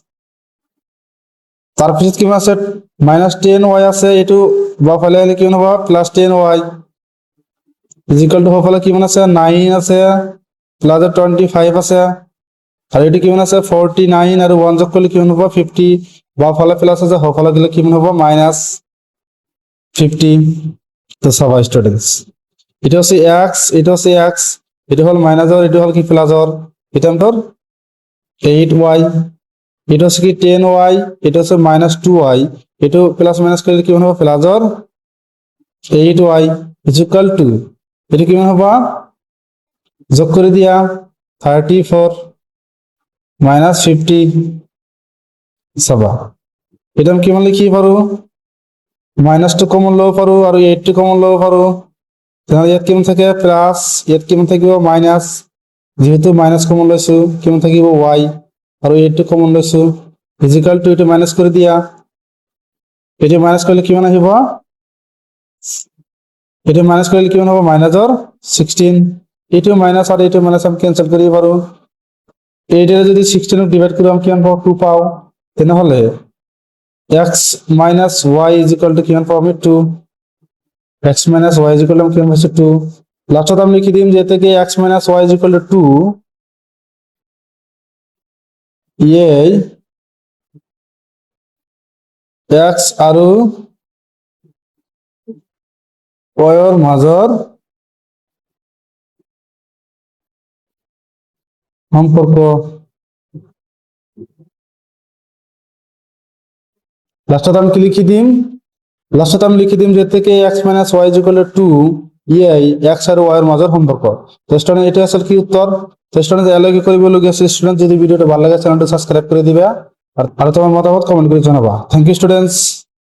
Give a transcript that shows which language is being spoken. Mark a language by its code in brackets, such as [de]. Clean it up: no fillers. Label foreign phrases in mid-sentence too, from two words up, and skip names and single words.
[as] তাৰপিছত কিমান আছে মাইনাস 10y আছে, এটো বাওঁফালে আহিলে কিমান হ'ব প্লাস 10y, [en] equal to [as] সোঁফালে কিমান আছে 9 আছে, প্লাস 25 আছে, আৰু এটো কিমান আছে 49 আৰু 1 যোগ কৰিলে কিমান হ'ব 50, বাওঁফালে প্লাস আছে, সোঁফালে গ'লে কিমান হ'ব মাইনাস 50। [bn] তো চাবা স্টুডেন্টস, এটা হচ্ছে x, এটা হচ্ছে x, এটা হল মাইনাসর, এটা হল কি প্লাসর, এটা আমাদের 8y, এটা হচ্ছে কি 10y, এটা হচ্ছে মাইনাস 2y, এটা প্লাস মাইনাস করলে কি হবে প্লাসর 8y [en] equal to, [bn] এটা কি হবে যোগ করে দিয়া 34 মাইনাস 50। [as] চাবা এটা আমি কিমান লিখিব পাৰো, [en] minus two [as] কমন লব পাৰো আৰু 8 টো কমন লব পাৰো, তাহলে ইয়াত কিমান থাকে প্লাস, ইয়াত কিমান থাকিব মাইনাস, যেহেতু মাইনাস কমন লৈছো কিমান থাকিব y, আৰু 8 টো কমন লৈছো [en] equal to, [as] এটা মাইনাস কৰি দিয়া, এটা মাইনাস কৰিলে কিমান আহিব, এটা মাইনাস কৰিলে কিমান হ'ব মাইনাসৰ 16, এইটো মাইনাস আৰু এইটো মাইনাস আমি ক্যান্সেল কৰিব পাৰো, 8 এর যদি 16 ক ডিভাইড করি আমি কিমান পাও 2 পাও, তেনেহলে [en] x minus y is equal to [as] কিমান পাও আমি 2, [en] x minus y is equal to [as] কিমান পাইছো 2, লাস্টত আমি লিখি দিম যে থেকে x minus y is equal to 2, এই x আৰু y ৰ মাজৰ সম্পৰ্ক, লাস্টত আমি কি লিখি দিম, যে থেকে [en] x minus y is equal to [as] 2, এই x আৰু y ৰ মাজৰ সম্পৰ্ক। [bn] তো স্টুডেন্ট এটা আসলে কি উত্তর, তো স্টুডেন্ট এর কি কৰিবলগীয়া আছে, স্টুডেন্ট যদি ভিডিওটা ভালো লাগে চ্যানেলটা সাবস্ক্রাইব করে দিবা আর তোমার মতামত কমেন্ট করে জানাবা। [en] thank you students.